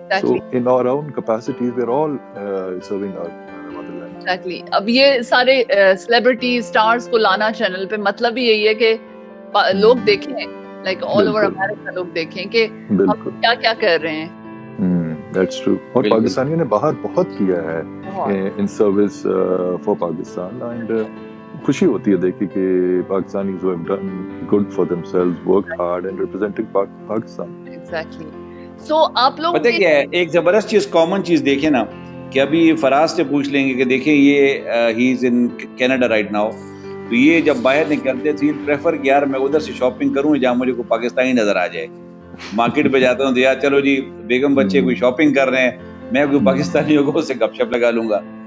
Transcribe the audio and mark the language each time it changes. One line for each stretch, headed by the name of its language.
English: So in our own capacities we are all serving our motherland. Exactly.
Urdu: اب یہ سارے celebrities stars کو لانا چینل پہ, مطلب بھی یہی ہے کہ لوگ دیکھیں,
English: like all over America
Urdu: لوگ دیکھیں کہ ہم کیا کیا کر رہے ہیں.
English: That's true.
Urdu: اور پاکستانیوں نے باہر بہت کیا ہے
English: in service for Pakistan, and
Urdu: خوشی ہوتی ہے دیکھ کہ
English: Pakistanis who have done good for themselves, worked hard and representing Pakistan.
Urdu: Exactly. So آپ لوگ پتہ کیا ہے, ایک زبردست چیز, کامن چیز دیکھیں نا, کہ ابھی فراز سے پوچھ لیں گے کہ دیکھیں یہ
English: he is in Canada right now,
Urdu: تو یہ جب باہر نکلتے تھے پریفر کہ یار میں ادھر سے شاپنگ کروں جہاں مجھے کوئی پاکستانی نظر آ جائے. مارکیٹ پہ جاتا ہوں تو یار چلو جی بیگم بچے کوئی شاپنگ کر رہے ہیں, میں کوئی پاکستانیوں کو سے گپ شپ لگا لوں گا.